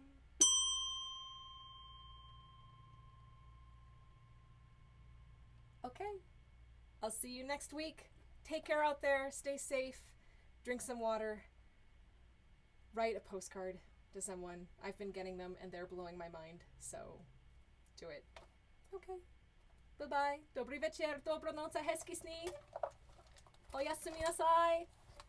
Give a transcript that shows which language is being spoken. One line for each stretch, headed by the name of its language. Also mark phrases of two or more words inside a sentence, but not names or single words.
English: Okay. I'll see you next week. Take care out there. Stay safe. Drink some water. Write a postcard to someone. I've been getting them and they're blowing my mind. So, do it. Okay. Bye-bye.
Czech: Dobrý večer. Dobro noc a hezký sny.
Japanese: おやすみなさい.